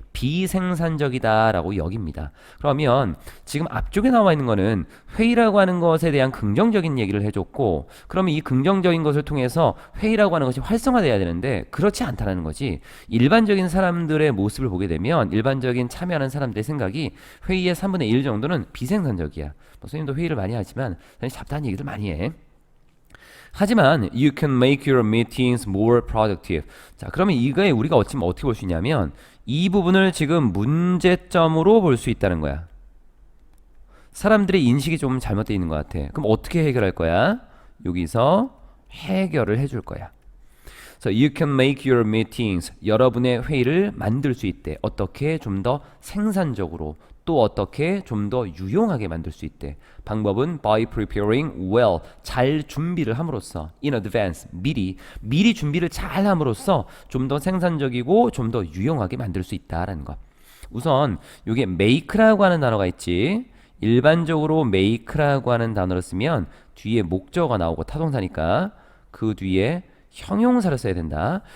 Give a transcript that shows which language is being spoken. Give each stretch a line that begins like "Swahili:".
Korean: 비생산적이다 라고 여깁니다. 그러면 지금 앞쪽에 나와 있는 거는 회의라고 하는 것에 대한 긍정적인 얘기를 해줬고, 그러면 이 긍정적인 것을 통해서 회의라고 하는 것이 활성화돼야 되는데 그렇지 않다는 거지. 일반적인 사람들의 모습을 보게 되면 일반적인 참여하는 사람들의 생각이 회의의 3분의 1 정도는 비생산적이야. 뭐 선생님도 회의를 많이 하지만 잡다한 얘기들 많이 해. 하지만
English: you can make your meetings more productive.
Korean: 자, 그러면 이거에 우리가 어떻게 볼 수 있냐면 이 부분을 지금 문제점으로 볼 수 있다는 거야. 사람들의 인식이 좀 잘못되어 있는 것 같아. 그럼 어떻게 해결할 거야? 여기서 해결을 해줄 거야.
English: So you can make your meetings.
Korean: 여러분의 회의를 만들 수 있대. 어떻게? 좀 더 생산적으로. 또 어떻게? 좀 더 유용하게 만들 수 있대. 방법은
English: by preparing well.
Korean: 잘 준비를 함으로써.
English: in advance.
Korean: 미리 준비를 잘 함으로써 좀 더 생산적이고 좀 더 유용하게 만들 수 있다라는 것. 우선 이게 make라고 하는 단어가 있지. 일반적으로 make라고 하는 단어를 쓰면 뒤에 목적어가 나오고 타동사니까 그 뒤에 형용사를 써야 된다.